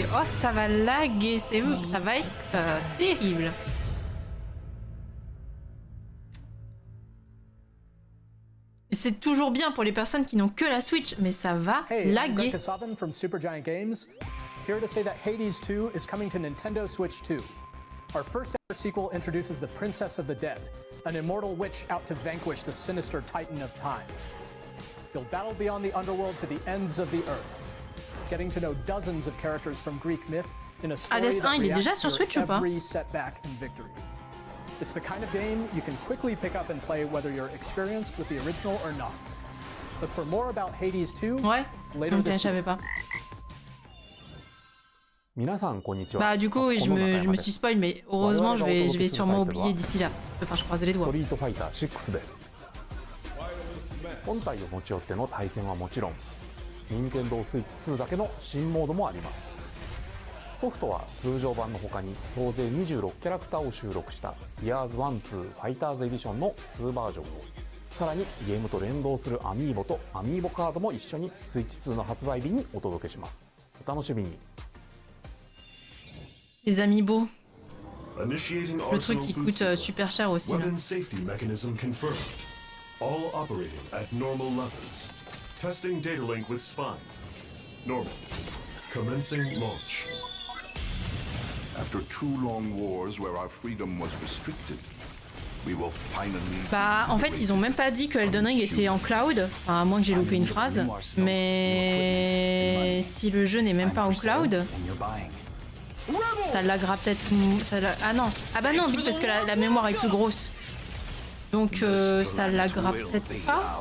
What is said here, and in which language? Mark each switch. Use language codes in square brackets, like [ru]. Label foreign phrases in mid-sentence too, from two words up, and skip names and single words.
[fr] Oh ça va laguer, ça va être terrible. C'est toujours bien pour les personnes qui n'ont que la Switch, mais ça va laguer. [en] Hey, from Supergiant Games, here to say that Hades 2 is coming to Nintendo Switch 2. Our first ever sequel introduces the Princess of the Dead, an immortal witch out to vanquish the sinister Titan of Time. You'll battle beyond the underworld to the ends of the earth, getting to know dozens of characters from Greek myth in a story [fr] Hades 1, [en] that [fr] il est déjà [en] reacts [fr] sur [en] to [fr] Switch ou pas? [en] every setback and victory. It's the kind of game you can quickly pick up and play whether you're experienced with the original or not. Look for more about Hades 2 [fr] Ouais, [en] later [fr] ok, je [en] this year. [fr] savais pas. [ja] 皆さんこんにちは。 [fr] Bah du coup oui, je me suis spoil, mais heureusement je vais sûrement oublier d'ici là. Enfin je croise les [ja] ス [fr] doigts. [ja] トリートファイター6です。本体を持ち寄っての対戦はもちろん、任天堂スイッチ2だけの新モードもあります。ソフトは通常版の他に総勢26キャラクターを収録した Years 1-2 ファイターズエディションの2バージョンを、さらにゲームと連動するアミーボとアミーボカードも一緒にスイッチ2の発売日にお届けします。お楽しみに。 [fr] Les amiibo. [en] Initiating [fr] Le truc qui coûte super cher aussi. Là. [en] Weapon safety mechanism confirmed. All operating at normal levels. Testing data link with spine. Normal. Commencing launch. After 2 long wars where our freedom was restricted, we will finally. [fr] Bah en fait ils ont même pas dit que Elden Ring était en cloud, enfin, à moins que j'ai loupé une phrase. Mais si le jeu n'est même pas en cloud, ça laggera peut-être. Ah non, ah bah non, oui, parce que la mémoire est plus grosse. Donc ça laggera peut-être pas.